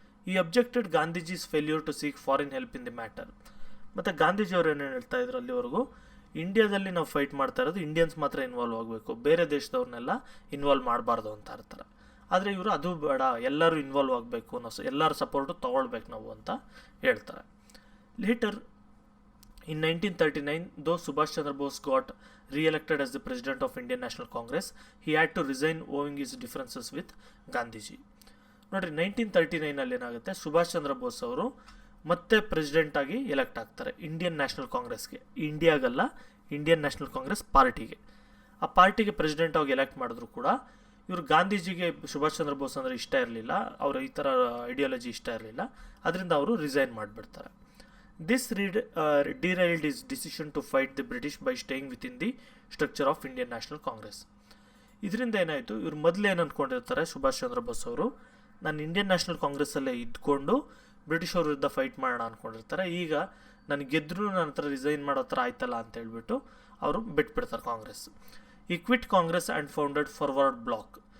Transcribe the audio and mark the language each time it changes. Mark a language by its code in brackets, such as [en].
[en] ಈ objected Gandhiji's failure to seek foreign help in the matter. [kn] ಮತ್ತು ಗಾಂಧೀಜಿಯವರು ಏನೇನು ಹೇಳ್ತಾ ಇದ್ರು ಅಲ್ಲಿವರೆಗೂ, ಇಂಡಿಯಾದಲ್ಲಿ ನಾವು ಫೈಟ್ ಮಾಡ್ತಾ ಇರೋದು ಇಂಡಿಯನ್ಸ್ ಮಾತ್ರ ಇನ್ವಾಲ್ವ್ ಆಗಬೇಕು, ಬೇರೆ ದೇಶದವ್ರನ್ನೆಲ್ಲ ಇನ್ವಾಲ್ವ್ ಮಾಡಬಾರ್ದು ಅಂತ ಇರ್ತಾರೆ. ಆದರೆ ಇವರು ಅದು ಬೇಡ, ಎಲ್ಲರೂ ಇನ್ವಾಲ್ವ್ ಆಗಬೇಕು, ನಾವು ಎಲ್ಲರ ಸಪೋರ್ಟು ತೊಗೊಳ್ಬೇಕು ನಾವು ಅಂತ ಹೇಳ್ತಾರೆ. [en] Later in 1939, though Subhash Chandra Bose got re-elected as the president of Indian National Congress, he had to resign owing his differences with Gandhiji. [kn] ನೋಡಿರಿ, 1939 ಏನಾಗುತ್ತೆ, ಸುಭಾಷ್ ಚಂದ್ರ ಬೋಸ್ ಅವರು ಮತ್ತೆ ಪ್ರೆಸಿಡೆಂಟ್ ಆಗಿ ಎಲೆಕ್ಟ್ ಆಗ್ತಾರೆ ಇಂಡಿಯನ್ ನ್ಯಾಷನಲ್ ಕಾಂಗ್ರೆಸ್ಗೆ. ಇಂಡಿಯಾಗಲ್ಲ, ಇಂಡಿಯನ್ ನ್ಯಾಷನಲ್ ಕಾಂಗ್ರೆಸ್ ಪಾರ್ಟಿಗೆ. ಆ ಪಾರ್ಟಿಗೆ ಪ್ರೆಸಿಡೆಂಟ್ ಆಗಿ ಎಲೆಕ್ಟ್ ಮಾಡಿದ್ರು ಕೂಡ ಇವರು ಗಾಂಧೀಜಿಗೆ ಸುಭಾಷ್ ಚಂದ್ರ ಬೋಸ್ ಅಂದರೆ ಇಷ್ಟ ಇರಲಿಲ್ಲ, ಅವರ ಈ ಥರ ಐಡಿಯಾಲಜಿ ಇಷ್ಟ ಇರಲಿಲ್ಲ. ಅದರಿಂದ ಅವರು ರಿಸೈನ್ ಮಾಡಿಬಿಡ್ತಾರೆ. [en] This derailed his decision to fight the British by staying within the structure of Indian National Congress. [kn] ಇದರಿಂದ ಏನಾಯಿತು, ಇವರು ಮೊದಲು ಏನು ಅಂದ್ಕೊಂಡಿರ್ತಾರೆ ಸುಭಾಷ್ ಚಂದ್ರ ಬೋಸ್ ಅವರು, ನಾನು ಇಂಡಿಯನ್ ನ್ಯಾಷನಲ್ ಕಾಂಗ್ರೆಸ್ಸಲ್ಲೇ ಇದ್ಕೊಂಡು ಬ್ರಿಟಿಷ್ ಅವ್ರ ವಿರುದ್ಧ ಫೈಟ್ ಮಾಡೋಣ ಅಂದ್ಕೊಂಡಿರ್ತಾರೆ. ಈಗ ನನಗೆ ಗೆದ್ದರೂ ನನ್ನ ಹತ್ರ ರಿಸೈನ್ ಮಾಡೋ ಥರ ಆಯ್ತಲ್ಲ ಅಂತ ಹೇಳ್ಬಿಟ್ಟು ಅವರು ಬಿಟ್ಬಿಡ್ತಾರೆ ಕಾಂಗ್ರೆಸ್. [en] ಈ quit Congress and founded Forward Bloc.